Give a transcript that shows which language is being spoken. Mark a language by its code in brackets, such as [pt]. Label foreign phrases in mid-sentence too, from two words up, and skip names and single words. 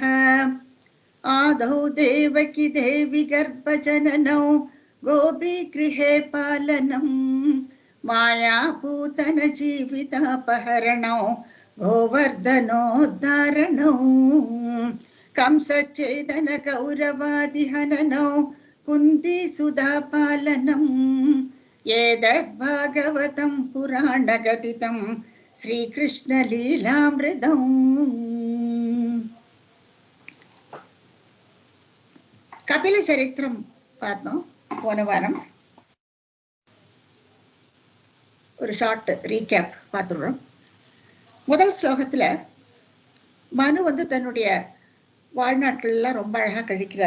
[sa] आदौ देवकी देवी गर्भजननौ गोपीगृहे पालनम् मायापूतन जीवितापहरणौ गोवर्धनोद्धारणौ कंसच्छेदन कौरवादिहननौ कुन्तीसुधापालनम् एतद्भागवतं पुराणकथितं श्रीकृष्णलीलामृतम्। [ta] கபில சரித்திரம் பார்த்தோம் போன வாரம். ஒரு [en] short recap [ta] பார்த்துடுறோம். முதல் ஸ்லோகத்துல மனு தன்னுடைய வாழ்நாட்கள்லாம் ரொம்ப அழகா கழிக்கிறார்.